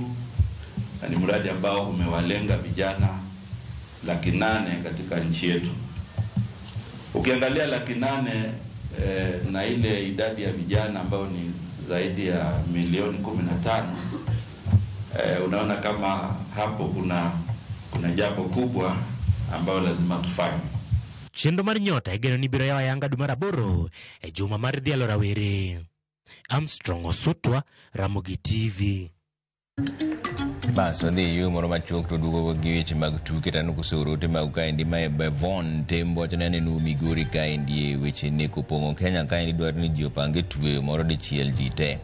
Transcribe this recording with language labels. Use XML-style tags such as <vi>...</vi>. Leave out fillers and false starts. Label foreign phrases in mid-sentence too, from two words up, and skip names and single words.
<sw>Ni mradi ambao umewalenga vijana 800,000 katika nchi yetu. Ukiangalia 800,000 na ile idadi ya vijana ambao ni zaidi ya milioni 15, unaona kama hapo kuna jambo kubwa ambalo lazima tufanye.</sw> <luo>Chenro mar Nyota igeno ni biro yawa yanga dwe mar 8 e juma mar dhialo rawere. Armstrong Osutwa, Ramogi TV. Baso dhi yu moro machuok to dugo gi weche mag tuke tano kusorote mag kaendi ma Bevon Tembo wachone nu Migori kaendi weche ne kopong'o Kenya kaendi dwaro ni ji opange tweyo moro dichiel ji te.</luo>